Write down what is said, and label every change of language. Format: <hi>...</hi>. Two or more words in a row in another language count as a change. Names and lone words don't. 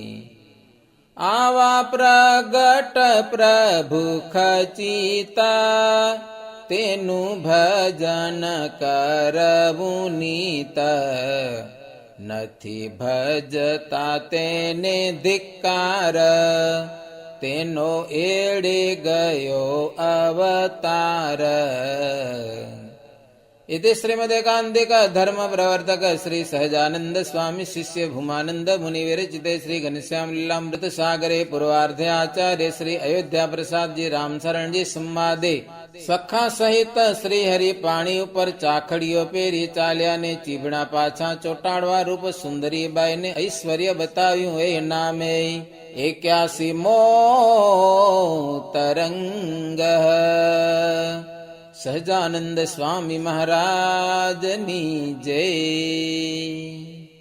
<gu>આવા પ્રગટ પ્રભુ ખચિતા, તેનું ભજન કરવું નીત. નથી ભજતા તેને ધિક્કાર, તેનો એડે ગયો અવતાર.</gu> <sa>इति श्रीमदेकान्तिक धर्म प्रवर्तक श्री सहजानंद स्वामी शिष्य भूमानंद मुनि विरचिते श्री घनश्याम लीलामृत सागरे पूर्वार्धे आचार्य श्री अयोध्या प्रसाद जी रामशरण जी संवादे सखा सहित श्री हरि पाणी</sa> <gu>ઉપર ચાખડીઓ પહેરી ચાલ્યા ને ચીબડા પાછા ચોટાડવા રૂપ સુંદરી બાઈ ને ઐશ્વર્ય બતાવ્યું એ નામે. 81મો તરંગ. સહજાનંદ સ્વામી મહારાજની જય.</gu>